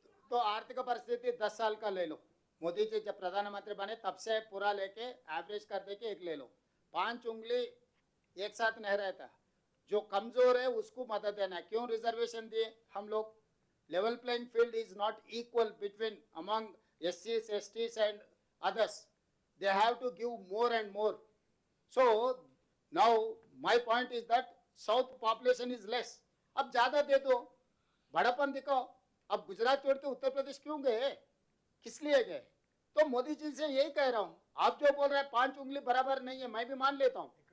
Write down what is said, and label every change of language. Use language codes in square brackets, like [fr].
[hi] तो आर्थिक परिस्थिति 10 साल का ले लो, मोदी जी जब प्रधानमंत्री बने तब से पूरा लेके एवरेज कर दे के एक ले लो. 5 उंगली एक साथ नहीं रहता. जो कमजोर है उसको मदद देना. क्यों रिजर्वेशन दिए हम लोग? [en] Level playing field is not equal between among SCs, STs and others. they have to give more and more. So now my point is that south population is less. [hi] अब ज्यादा दे दो, बड़ापन दिखाओ. अब गुजरात छोड़ के उत्तर प्रदेश क्यों गए, किस लिए गए? तो मोदी जी से यही कह रहा हूं, आप जो बोल रहे हैं 5 उंगली बराबर नहीं है, मैं भी मान लेता हूं.